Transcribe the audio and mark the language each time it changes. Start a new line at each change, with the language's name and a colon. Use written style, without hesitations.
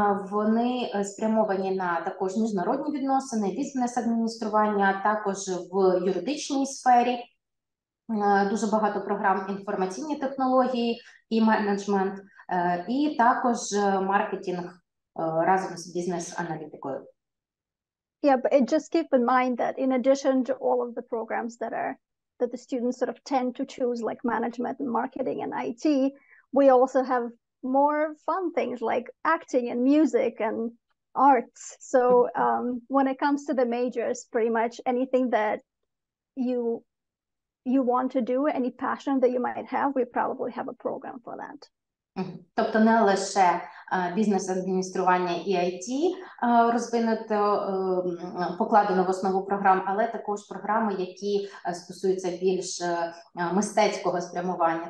Ukrainian: Вони спрямовані на також міжнародні відносини, бізнес-адміністрування, також в юридичній сфері. Дуже багато програм інформаційні технології і менеджмент, і також маркетинг разом з бізнес-аналітикою.
English: Yeah, but just keep in mind that in addition to all of the programs that the students sort of tend to choose, like management and marketing and IT, we also have more fun things like acting and music and arts. So when it comes to the majors, pretty much anything that you want to do, any passion that you might have, we probably have a program for that.
Ukrainian: Тобто не лише бізнес-адміністрування і IT розвинуто, покладено в основу програм, але також програми, які стосуються більш мистецького спрямування.